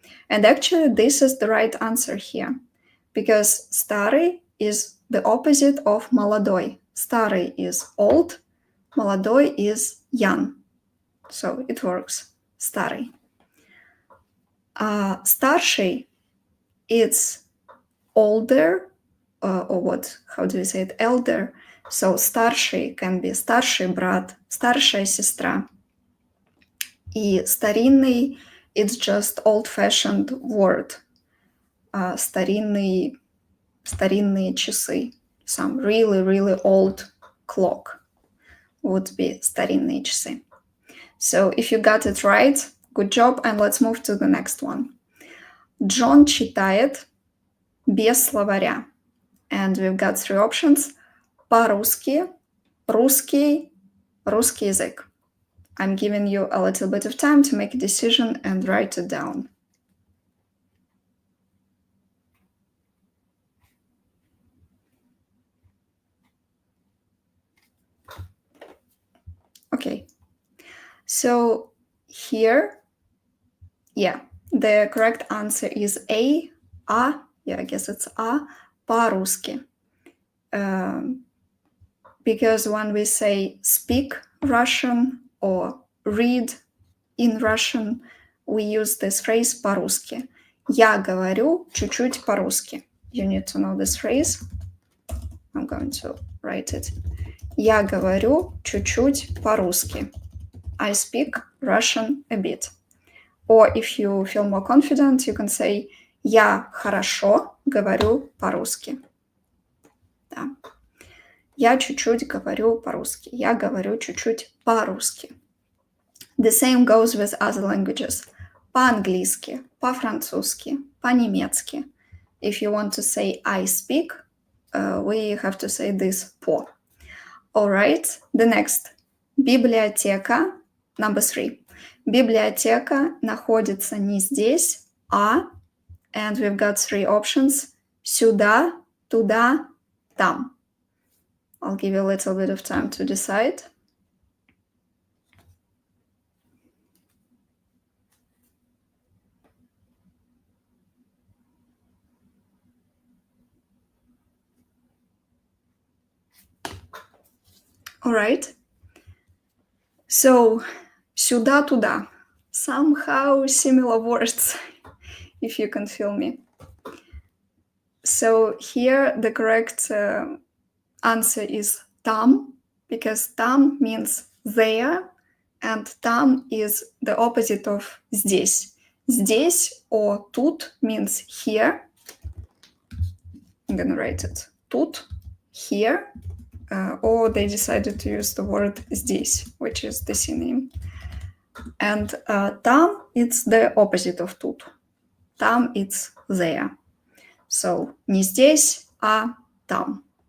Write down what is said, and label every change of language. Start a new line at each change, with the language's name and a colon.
English: And actually, this is the right answer here, because старый is the opposite of молодой. Старый is old, молодой is young. So it works. Старый. Старший, it's older, or what? How do you say it? Elder.
Russian: So старший
English: can be
Russian: старший брат, старшая сестра.
English: И старинный, it's just old-fashioned word.
Russian: Старинные часы.
English: Some really, really old clock would be
Russian: старинные часы.
English: So if you got it right, good job, and let's move to the next one.
Russian: Джон читает без словаря.
English: And we've got 3 options.
Russian: По-русски, русский, русский язык.
English: I'm giving you a little bit of time to make a decision and write it down. Okay. So here, the correct answer is A. I guess it's A. По-русски. Because when we say speak Russian or read in Russian, we use this phrase по-русски.
Russian: Я говорю чуть-чуть по-русски.
English: You need to know this phrase. I'm going to write it.
Russian: Я говорю чуть-чуть по-русски.
English: I speak Russian a bit. Or if you feel more confident, you can say
Russian: Я хорошо говорю по-русски. Да. Я чуть-чуть говорю по-русски. Я говорю чуть-чуть по-русски.
English: The same goes with other languages.
Russian: По-английски, по-французски, по-немецки.
English: If you want to say I speak, we have to say this по. Alright, the next. Библиотека, number 3.
Russian: Библиотека находится не здесь, а,
English: and we've got 3 options.
Russian: Сюда, туда, там.
English: I'll give you a little bit of time to decide. All right.
Russian: So, сюда, туда.
English: Somehow similar words, if you can feel me. So here the correct answer is там, because там means there, and там is the opposite of здесь. Здесь or тут means here. I'm gonna write it. Тут, here, or they decided to use the word здесь, which is the synonym. And там, it's the opposite of тут. Там, it's there.
Russian: So, не здесь, а там.